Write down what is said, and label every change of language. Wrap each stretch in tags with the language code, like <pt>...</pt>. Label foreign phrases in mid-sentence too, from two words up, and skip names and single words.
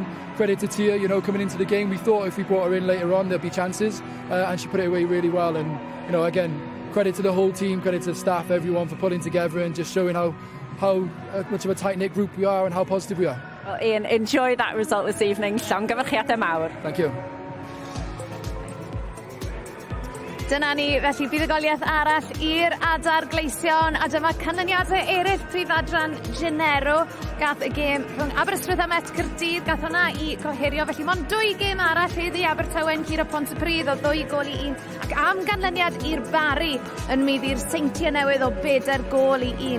<en>Credit to Tia, you know, coming into the game, we thought if we brought her in later on there'd be chances, and she put it away really well. And you know, again, credit to the whole team, credit to the staff, everyone for putting together and just showing how much of a tight-knit group we are and how positive we are. Well, Ian, enjoy that result this evening.</en> <cy>Llongyfarchiadau mawr.</cy> <en>Thank you.</en> <cy>Dyna ni, felly buddugoliaeth arall i'r Adar Gleision, a dyma canlyniadau eraill prif adran Genero. Gath y gêm rhwng Aberystwyth a Met Caerdydd, gath hwnna i goherio, felly mond 2 gêm arall heddi Abertawen, Ciro Pontypridd o 2 gol i 1, ac am ganlyniad i'r Bari yn meddi'r Seintiau newydd o 4 gol i 1.</cy>